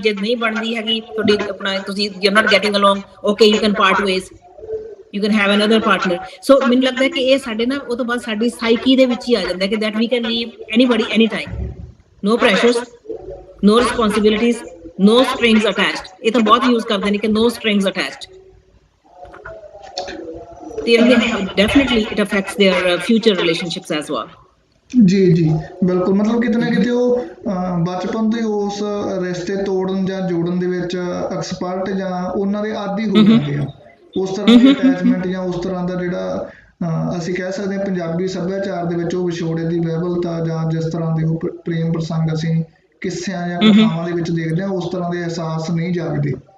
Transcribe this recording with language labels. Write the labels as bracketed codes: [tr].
[pa] ਜੇ ਨਹੀਂ ਬਣਦੀ ਹੈਗੀ ਤੁਹਾਡੀ ਆਪਣਾ, ਤੁਸੀਂ [en] You not getting along, okay you can part ways, you can have another partner. [pa] ਸੋ ਮੈਨੂੰ ਲੱਗਦਾ ਕਿ ਇਹ ਸਾਡੇ ਨਾ ਉਹ ਤੋਂ ਬਾਅਦ ਸਾਡੀ ਸਾਈਕੀ ਦੇ ਵਿੱਚ ਹੀ ਆ ਜਾਂਦਾ ਕਿ [en] That we can leave anybody any time, no pressures, no responsibilities, no strings attached। [pa] ਇਹ ਤਾਂ ਬਹੁਤ ਯੂਜ਼ ਕਰਦੇ ਨੇ ਕਿ no strings attached, ਤੇ [en] definitely it affects their future relationships as well। [pa] ਜੀ ਜੀ ਬਿਲਕੁਲ, ਮਤਲਬ ਕਿਤੇ ਨਾ ਕਿਤੇ ਉਹ ਬਚਪਨ ਤੋਂ ਉਸ ਰਿਸ਼ਤੇ ਤੋੜਨ ਜਾਂ ਜੋੜਨ ਦੇ ਵਿੱਚ ਐਕਸਪਰਟ ਜਾਂ ਉਹਨਾਂ ਦੇ ਆਦੀ ਹੋ ਜਾਂਦੇ ਆ। ਉਸ ਤਰ੍ਹਾਂ ਦੀ ਅਟੈਚਮੈਂਟ ਜਾਂ ਉਸ ਤਰ੍ਹਾਂ ਦਾ ਜਿਹੜਾ ਅਸੀਂ ਕਹਿ ਸਕਦੇ ਹਾਂ ਪੰਜਾਬੀ ਸੱਭਿਆਚਾਰ ਦੇ ਵਿੱਚ ਉਹ ਵਿਛੋੜੇ ਦੀ ਵਿਹਵਲਤਾ, ਜਾਂ ਜਿਸ ਤਰ੍ਹਾਂ ਦੇ ਉਹ ਪ੍ਰੇਮ ਪ੍ਰਸੰਗ ਅਸੀਂ ਕਿੱਸਿਆਂ ਜਾਂ ਕਥਾਵਾਂ ਦੇ ਵਿੱਚ ਦੇਖਦੇ ਹਾਂ, ਉਸ ਤਰ੍ਹਾਂ ਦੇ ਅਹਿਸਾਸ ਨਹੀਂ ਜਾਗਦੇ।